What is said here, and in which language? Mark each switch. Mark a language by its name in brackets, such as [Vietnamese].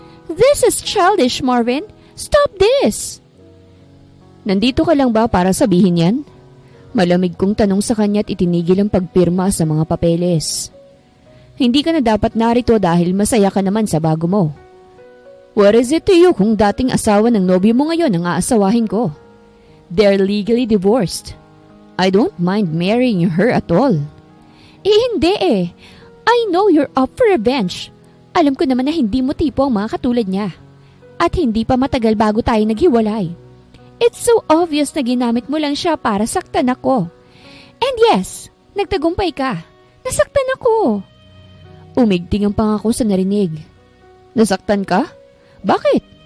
[English] This is childish, Marvin. Stop this! [Filipino] Nandito ka lang ba para sabihin yan? Malamig kong tanong sa kanya at itinigil ang pagpirma sa mga papeles. Hindi ka na dapat narito dahil masaya ka naman sa bago mo. [English] What is it to you [Filipino] kung dating asawa ng nobyo mo ngayon ang aasawahin ko? [English] They're legally divorced. I don't mind marrying her at all. [Filipino] Hindi eh. [English] I know you're up for revenge. [Filipino] Alam ko naman na hindi mo tipo ang mga katulad niya. At hindi pa matagal bago tayo naghiwalay. [English] It's so obvious [Filipino] na ginamit mo lang siya para saktan ako. [English] And yes, [Filipino] nagtagumpay ka. Nasaktan ako. Umigting ang pangako sa narinig. Nasaktan ka? Bakit?